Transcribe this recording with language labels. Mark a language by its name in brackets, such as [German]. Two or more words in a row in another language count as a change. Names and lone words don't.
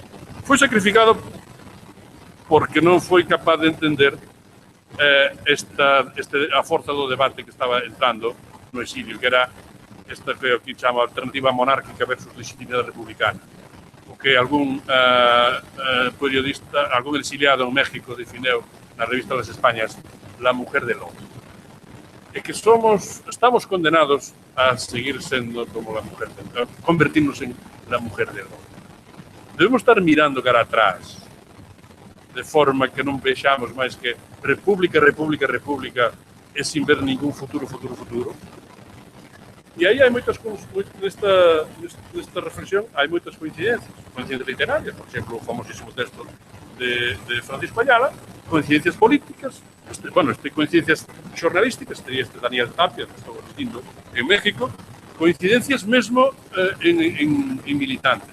[Galician] Foi sacrificado porque non foi capaz de entender a forza do debate que estaba entrando no exilio, que era esta que aquí chama alternativa monárquica versus legitimidade republicana. O que algún periodista, algún exiliado en México defineu na revista das Españas la mujer del hombre. É que estamos condenados a seguir sendo como [Spanish] la mujer del hombre, [Galician] convertirnos en [Spanish] la mujer del hombre. [Galician] Debemos estar mirando cara atrás, de forma que non vexamos máis que república, república, república, e sin ver ningún futuro. E aí hai moitas, nesta reflexión, hai moitas coincidencias literarias, por exemplo, o famosísimo texto de Francisco Ayala, coincidencias políticas, coincidencias xornalísticas, teria Daniel Tapia, que estou assistindo en México, coincidencias mesmo en militantes.